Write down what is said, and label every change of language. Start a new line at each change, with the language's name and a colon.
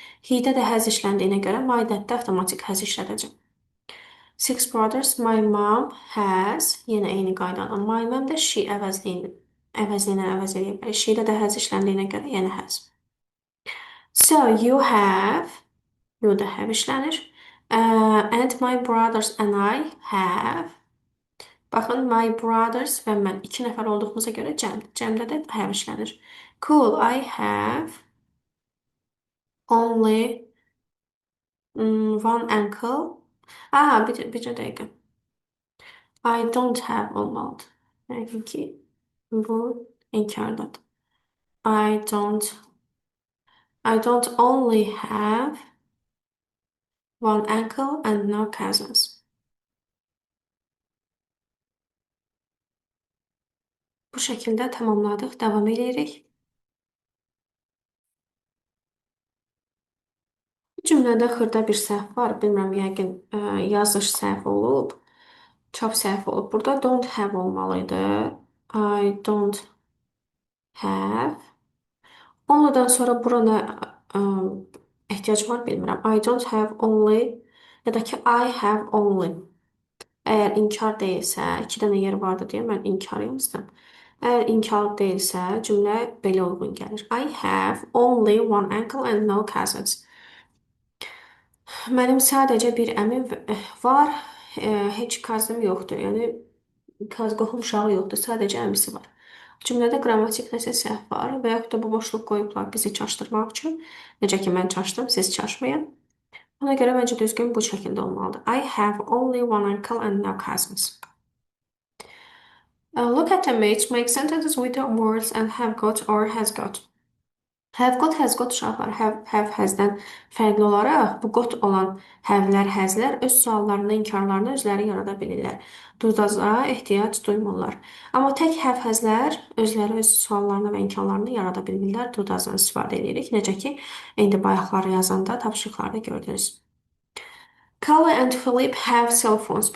Azerbaijani: He-də də has işləndiyinə görə my dad-də avtomatik has işlədəcəm.
English: Six brothers. My mom has.
Azerbaijani: Yenə eyni qaydadan. My mom də she əvəzliyinə əvəz edib. She-də də has işləndiyinə görə yenə has.
English: So you have. You da have işlənir. And my brothers and I have.
Azerbaijani: Baxın, my brothers və mən iki nəfər olduğumuza görə cəm. Cəmdə də have işlənir.
English: Cool, I have only one uncle.
Azerbaijani: Bir dəqiqə.
English: I don't have
Azerbaijani: olmalıdır. Yəqin ki, Bu inkardadır.
English: I don't I don't only have one uncle and no cousins.
Azerbaijani: Bu şəkildə tamamladıq. Davam edirik. Bu cümlədə xırda bir səhv var. Bilmirəm, yəqin yazış səhvi olub, çap səhvi olub. Burada don't have olmalıydı.
English: I don't have.
Azerbaijani: Onlydan sonra bura nə ehtiyac var bilmirəm. I don't have only ya da ki I have only. Əgər inkar deyilsə, iki dənə yer vardı deyə mən inkar yazdım. Əgər inkar deyilsə, cümlə belə uyğun gəlir.
English: I have only one uncle and no cousins.
Azerbaijani: Mənim sadəcə bir əmim var, heç kazım yoxdur. Yəni qohum uşağı yoxdur, sadəcə əmisi var. Cümlədə qrammatik nəsə səhv var və yaxud da bu boşluq qoyublar bizi çaşdırmaq üçün. Necə ki mən çaşdım, siz çaşmayın. Ona görə məncə düzgün bu şəkildə olmalıdır.
English: I have only one uncle and no cousins. Look at the image, make sentences with the words and have got or has got.
Azerbaijani: Has got uşaqlar hasdən fərqli olaraq bu got olan havlər, həzlər öz suallarını, inkarlarını özləri yarada bilirlər. Durdaza ehtiyac duymurlar. Amma tək həzlər özləri öz suallarını və inkarlarını yarada bilirlər. Durdazdan istifadə edirik. Necə ki, indi bayaqları yazanda tapşırıqlarda gördünüz.
English: Kala and Philip have cell phones.